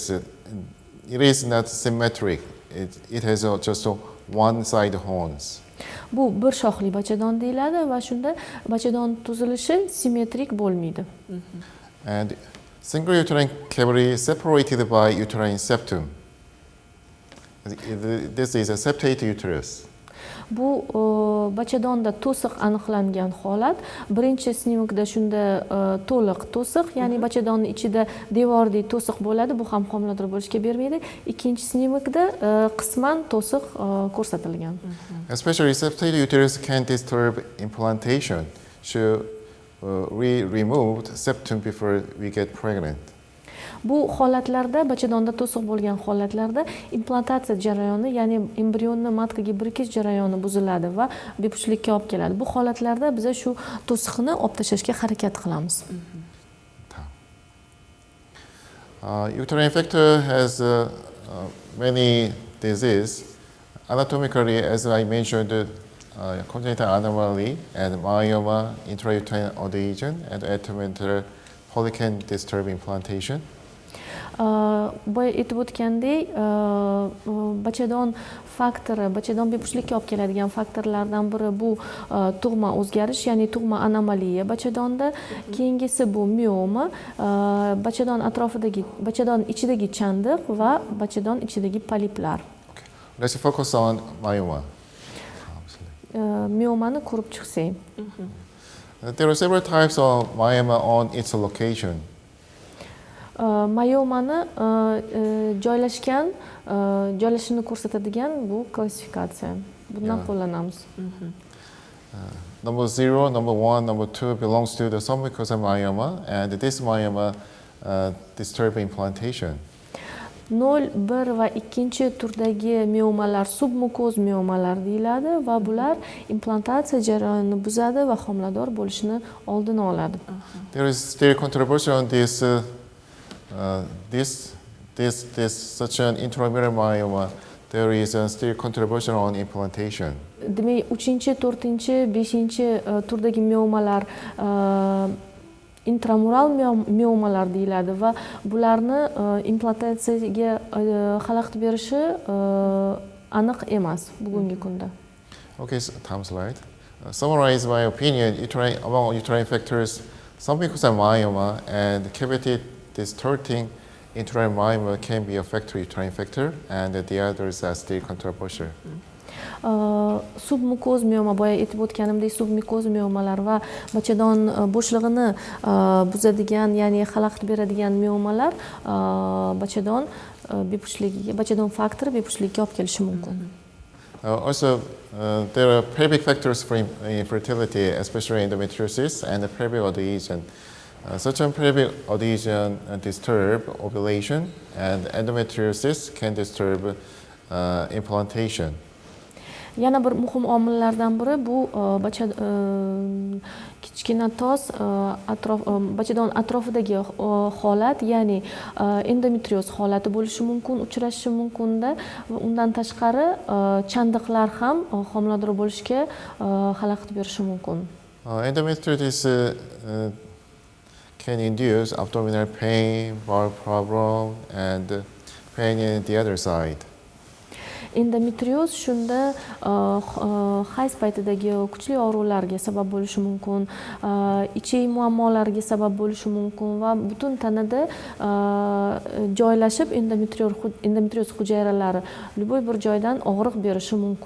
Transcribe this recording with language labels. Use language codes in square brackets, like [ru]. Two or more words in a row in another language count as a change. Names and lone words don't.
[en] It is not symmetric. It has just one side horns. [uz] Bu bir shoxli bachadon deyiladi va shunda bachadon tuzilishi simmetrik bo'lmaydi. [en] And single uterine cavity separated by uterine septum. This is a septate uterus. [uz] Bu bachadonda to'siq aniqlangan holat. Birinchi snimikda shunda to'liq to'siq, ya'ni bachadonning ichida devordek to'siq bo'ladi, bu ham homilador bo'lishga bermaydi. Ikkinchi snimikda qisman to'siq ko'rsatilgan. [en] Especially septate uterus can disturb implantation. Should we remove septum before we get pregnant? [uz] Bu holatlarda, bachadonda to'siq bo'lgan holatlarda implantatsiya jarayoni, ya'ni embrionni matkaga birikish jarayoni buziladi va bepushtlikka olib keladi. Bu holatlarda biz shu to'siqni olib tashlashga harakat qilamiz. [en] Uterine factor has many diseases. Anatomically, as I mentioned, congenital anomaly and myoma, intrauterine adhesion, and atomental poly can disturb implantation. [uz] Boya aytib o'tgandek, bachadon faktori, bachadon bepushtlikka olib keladigan faktorlardan biri bu tug'ma o'zgarish, ya'ni tug'ma anomaliya bachadonda. Keyingisi bu mioma, bachadon atrofidagi, bachadon ichidagi chandiq va bachadon ichidagi poliplar. [en] Let's focus on myoma. [uz] Miomani ko'rib chiqsak. [en] There are several types of myoma on its location. [uz] Mayomani joylashishini ko'rsatadigan bu klassifikatsiya. Bundan qo'llanamiz. [en] Number 0, number 1, number 2 belongs to the submucosal myoma, and this myoma disturb implantation. [uz] 0, 1 va 2 turdagi miomalar submukoz miomalar deyiladi va bular implantatsiya jarayonini buzadi va homilador bo'lishini oldini oladi. [en] There is still controversy on such an intramural myoma. There is still controversy on implantation. [uz] Demak, 3, 4, 5 turdagi miomalar intramural miomalar deyiladi va bularni implantatsiyaga xalaqit berishi aniq emas bugungi kunda. [en] Okay, so time slide. Summarize my opinion. Among uterine factors, submucosal myoma and cavity distorting intrauterine myoma can be a factor, uterine factor, and the others are still controversial. [uz] Submukoz mioma, boya aytib o'tganimdek, submukoz miomalar va bachadon bo'shlig'ini buzadigan, ya'ni xalaqit beradigan miomalar bachadon bepushtligiga, bachadon faktori bepushtlikka olib kelishi mumkin. [en] Also, there are pelvic factors for infertility, especially endometriosis and the pelvic adhesion. Such a pelvic adhesion disturb ovulation, and endometriosis can disturb implantation. [uz] Yana bir muhim omillardan biri bu kichkina tos bachadon atrofidagi holat, ya'ni endometrioz holati bo'lishi mumkin, uchrashi mumkin-da. Undan tashqari chandiqlar ham homilador bo'lishga xalaqit berishi mumkin. [en] Endometriosis can induce abdominal pain, bowel problem, and pain in the other side. [uz] Endometrioz shunda hayz paytidagi kuchli og'riqlarga sabab bo'lishi mumkin, ichak muammolariga sabab bo'lishi mumkin va butun tanada joylashib endometrioz hujayralari любой bir joydan og'riq berishi mumkin.